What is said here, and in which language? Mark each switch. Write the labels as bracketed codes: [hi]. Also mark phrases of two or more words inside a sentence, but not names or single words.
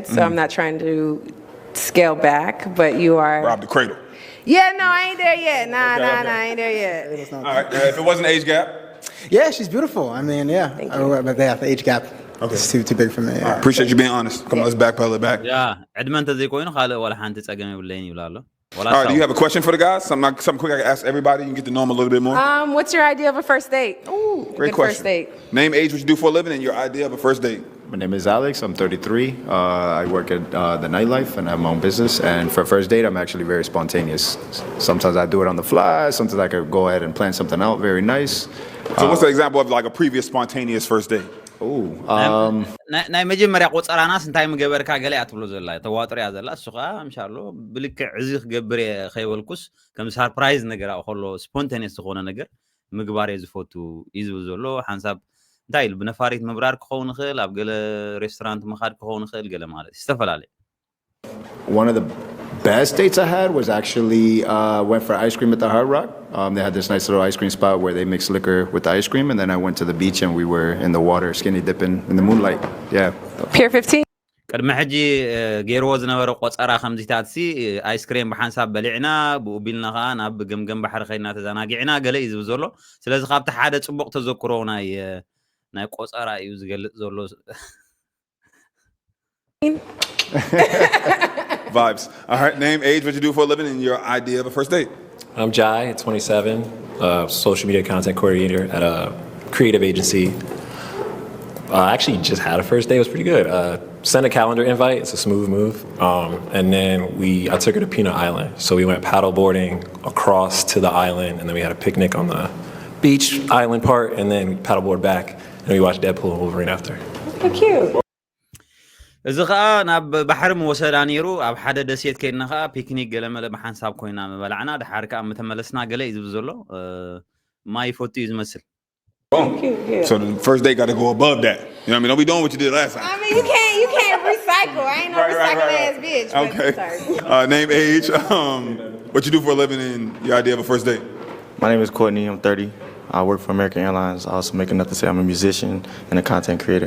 [en] So I'm not trying to scale back, but you are. Rob the cradle. Yeah, no, I ain't there yet. Nah, Okay, okay. I ain't there yet. All right. If it wasn't an age gap. Yeah, she's beautiful. I mean, yeah. Thank you. But yeah, the age gap. Okay. It's too big for me. Yeah. Appreciate you being honest. Come on, let's backpedal it back. [ti] ያ ዕድመ እንተዘይ ኮይኑ ካልእ ወላ ሓንቲ ፀገም ይብለኝ ይብላሎ [en] All right, do you have a question for the guys? Something quick I can ask everybody. You can get to know them a little bit more. What's your idea of a first date? Ooh, Great good question. first date. Name, age, what you do for a living, and your idea of a first date. My name is Alex. I'm 33. I work at the nightlife and I have my own business. And for a first date, I'm actually very spontaneous. Sometimes I do it on the fly. Sometimes I could go ahead and plan something out very nice. So what's an example of like a previous spontaneous first date? [ti] ናይ መጀመርያ ቆፀራናስ እንታይ ምገበርካ ገለ ኣትብሎ ዘላ ተዋጥሮ ያ ዘላ እሱ ከዓ እንሻሎ ብልክዕ እዚ ክገብር ከይበልኩስ ከም ሰርፕራይዝ ነገር ኣኸሎ ስፖንታኒየስ ዝኾነ ነገር ምግባር ዝፈቱ ይዝብ ዘሎ ሓንሳብ እንታይ ኢሉ ብነፋሪት ምብራር ክኸውን ይኽእል ኣብ ገለ ሬስቶራንት መኻድ ክኸውን ይኽእል ገለ ማለት ዝተፈላለዩ [en] One of the best dates I had was actually went for ice cream at the Hard Rock. They had this nice little ice cream spot where they mix liquor with the ice cream, and then I went to the beach and we were in the water, skinny dipping in the moonlight. Yeah. Pier 15? [ti] ቅድሚ ሕጂ ገይርዎ ዝነበረ ቆፀራ ከምዚታትሲ ኣይስክሬም ብሓንሳብ በሊዕና ብኡ ቢልና ከዓ ናብ ገምገም ባሕሪ ኸይድና ተዘናጊዕና ገለ እዩ ዝብል ዘሎ ስለዚ ካብቲ ሓደ ፅቡቕ ተዘክሮ ናይ ቆፀራ እዩ ዝገልጽ ዘሎ [en] Vibes. All right, name, age, what you do for a living, and your idea of a first date. I'm Jai, 27, social media content coordinator at a creative agency. I actually just had a first date. It was pretty good. Sent a calendar invite. It's a smooth move. And then I took her to Peanut Island. So we went paddle boarding across to the island, and then we had a picnic on the beach island part, and then paddleboard back, and we watched Deadpool and Wolverine after. How cute. [ti] እዚ ከዓ ናብ ባሕሪ ምወሰዳ ነይሩ ኣብ ሓደ ደሴት ከይድና ከዓ ፒክኒክ ገለ መለ ብሓንሳብ ኮይና መበላዕና ድሓር ከዓ ምተመለስና ገለ እዩ ዝብል ዘሎ ማይ ፎቱ እዩ ዝመስል [en] So the first date got to go above that. You know what I mean? Don't be doing what you did last time. I mean, you can't recycle. I ain't no recycle ass bitch. But Okay. sorry. Name, age, what you do for a living, and your idea of a first date. My name is Courtney. I'm 30. I work for American Airlines. I also make enough to say I'm a musician and a content creator.